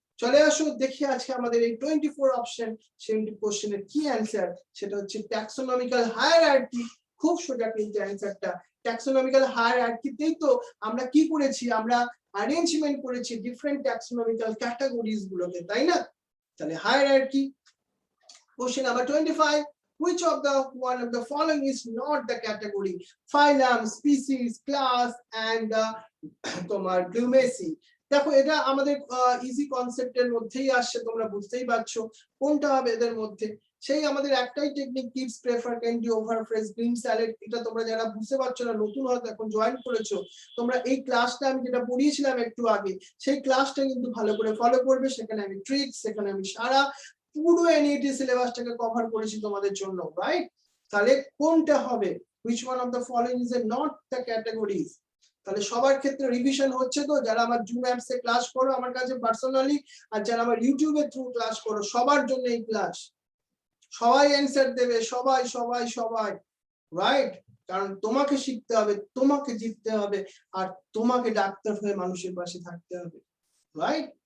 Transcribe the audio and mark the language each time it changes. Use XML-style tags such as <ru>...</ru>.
<bn>চলে আসো দেখি আজকে আমাদের এই 24 অপশন 70 কোশ্চেনের কি অ্যানসার। সেটা হচ্ছে ট্যাক্সোনমিক্যাল হায়ারার্কি। খুব সোজা কিন্তু অ্যানসারটা, ট্যাক্সোনমিক্যাল হায়ারার্কিতেই তো আমরা কি করেছি, আমরা অ্যারেঞ্জমেন্ট করেছি ডিফারেন্ট ট্যাক্সোনমিক্যাল ক্যাটাগরিজ গুলোকে, তাই না? তাহলে hierarchy.</bn> <en>Question number 25, which of the one of the following is not the category? Phylum, species, class and</en> <bn>তোমার</bn> <en>গ্লুমেসি।</en> <bn>দেখো এটা আমাদের ইজি কনসেপ্টের মধ্যেই আসছে, তোমরা বুঝতেই পারছো কোনটা হবে এদের মধ্যে। সেই আমাদের একটাই</bn> <en>Technique, kids prefer candy over fresh green salad.</en> <bn>এটা তোমরা যারা বুঝতে পারছো না, নতুন হয়তো এখন জয়েন করেছো, তোমরা এই ক্লাসটা আমি যেটা পড়িয়েছিলাম একটু আগে, সেই ক্লাসটা কিন্তু ভালো করে ফলো করবে। সেখানে আমি ট্রিক্স, সেখানে আমি সারা পুরো এনইটি সিলেবাসটাকে কভার করেছি তোমাদের জন্য, রাইট? তাহলে কোনটা হবে?</bn> <en>which one of the following is not the categories?</en> <bn>তাহলে সবার ক্ষেত্রে রিভিশন হচ্ছে তো, যারা আমার জুম অ্যাপস এ ক্লাস করো আমার কাছে পার্সোনালি, আর যারা আমার ইউটিউবের থ্রু ক্লাস করো, সবার জন্য এই ক্লাস। সবাই অ্যানসার দেবে, সবাই সবাই সবাই, রাইট? কারণ তোমাকে শিখতে হবে, তোমাকে জিততে হবে, আর তোমাকে ডাক্তার হয়ে মানুষের পাশে থাকতে হবে, রাইট?</bn>